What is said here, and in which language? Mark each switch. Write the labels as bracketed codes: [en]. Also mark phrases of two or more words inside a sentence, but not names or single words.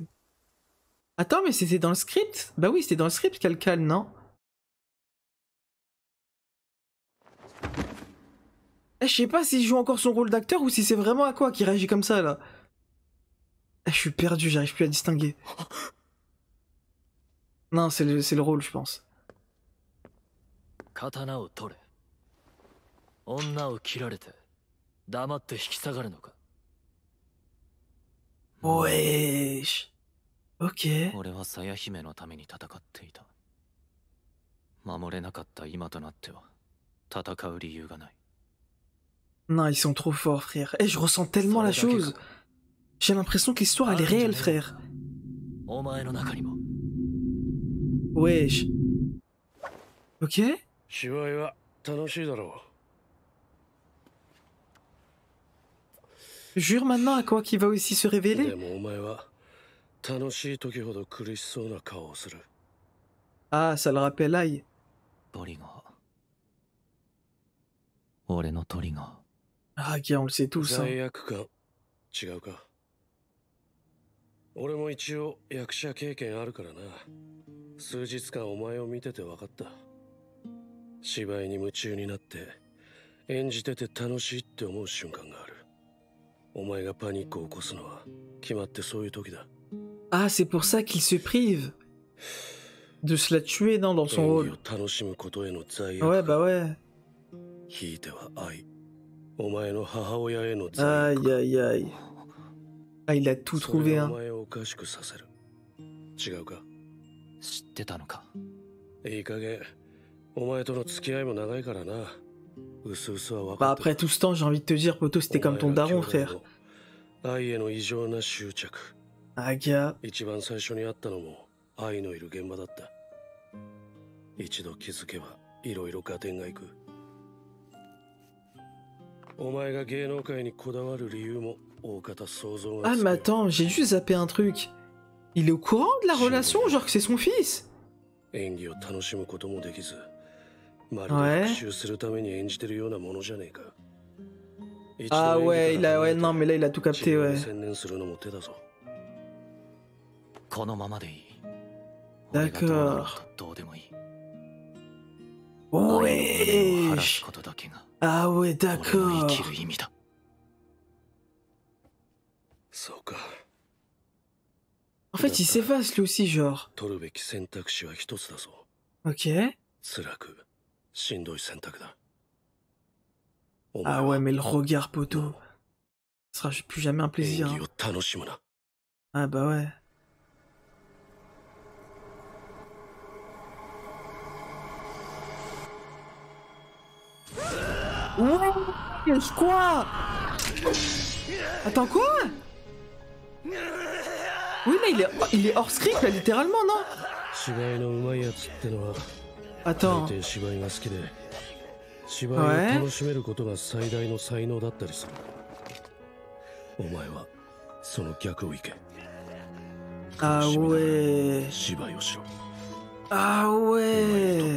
[fr] Attends, mais c'était dans le script? Bah oui, c'était dans le script qu'elle calme, non? Eh, je sais pas s'il joue encore son rôle d'acteur ou si c'est vraiment à quoi qui réagit comme ça là. Eh, je suis perdu, j'arrive plus à distinguer. Non, c'est le rôle, je pense. [ja] 刀を取れ。女を切られて黙って引き下がるのか。 [fr] Wesh. Ok. [ja] 俺は鞘姫のために戦っていた。守れなかった今となっては戦う理由がない。 [fr] Non, ils sont trop forts, frère. Eh, je ressens tellement la chose. J'ai l'impression que l'histoire, elle est réelle, frère. [ja] お前の中にも。 [fr] Wesh. Ok. [ja] 芝居は楽しいだろ [fr] Jure maintenant à quoi qu'il va aussi se [ja] う。で [fr] révéler. [ja] もお前は楽しい時ほど苦しそうな顔をする。 [fr] Ah, ça le rappelle Aïe. [ja] トリガー。俺のトリガー。 [fr] Ah, gars, on le sait tous. Hein. [ja] 罪悪感違うか。俺も一応役者経験あるからな。数日間お前を見てて分かった。芝居に夢中になって演じてて楽しいって思う瞬間がある。お前がパニックを起こすのは決まってそういう時だ。 [fr] Ah, c'est pour ça qu'il se prive de se la tuer, non, dans son [ja] 演 [fr] rôle. [ja] 技を楽しむことへの罪 [fr] Ouais, [ja] 悪 [fr] bah [ja] 感。 [fr] ouais. [ja] ひいては愛。お前の母親への罪悪 [fr] Aïe, aïe, aïe. Ah, il a tout [ja] それ [fr] trouvé, [ja] がお [fr] hein. [ja] 前をおかしくさせる。違うか。知ってたのか。いい加減お前との付き合いも長いからな。うすうすは分 [fr] Bah [ja] かって [fr] après tout ce temps, j'ai envie de te dire, Poto, c'était comme ton daron, frère. [ja] 愛への異常な執着。 [fr] Ah, gars. [ja] 一番最初に会ったのも愛のいる現場だった。一度気づけばいろいろ合点がいく。お前が芸能界にこだわる理由も大方想像が [fr] Ah, [ja] つく [fr] mais [ja] よ。 [fr] attends, j'ai dû zapper un truc. Il est au courant de la relation, genre que c'est son fils? [ja] 演技を楽しむこともできず、まるはいで復讐するために演じてるようなものじゃねえか。 [fr] Ah ouais, il a, ouais, non, mais là, il a tout [ja] 治 [fr] capté, [ja] 療 [fr] ouais. [ja] に専念するのも手だぞ。このままでいい。 [fr] D'accord [ja] 俺がどうなろうとどうでもいい。晴らす [fr] Wesh. [ja] ことだけが [fr] Ah ouais, [ja] 俺の [fr] d'accord. [ja] 生きる意味だ。そうか。 [fr] En fait, il s'efface lui aussi, genre. [ja] 取るべき選択肢は一つだぞ。 [fr] Ok. [ja] 辛く、しんどい選択だ。 [fr] Ah ouais, mais le regard, Poto. Ce sera plus jamais un [ja] 演 [fr] plaisir. [ja] 技 [fr] Hein. [ja] を楽しむな。 [fr] Ah bah ouais. Ouais, quoi? Attends, quoi? Oui, là, il est hors script, là, littéralement, non? [ja] 芝居のうまいやつってのは、 [fr] Attends. [ja] 大抵芝居が好きで、芝居を楽しめることが最大の才能だったりする。お前はその逆をいけ。 [fr] Ah ouais. Ah ouais.